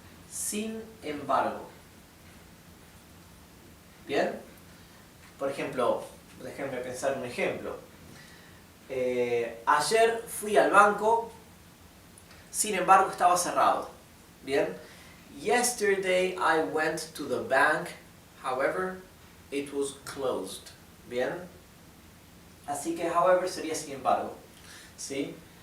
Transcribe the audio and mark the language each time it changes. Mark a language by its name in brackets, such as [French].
[Spanish] Sin embargo. ¿Bien? Por ejemplo, déjenme pensar un ejemplo. Ayer fui al banco, sin embargo estaba cerrado. ¿Bien? [English] Yesterday I went to the bank, however, it was closed. [Spanish] ¿Bien? Así que however sería sin embargo. ¿Sí?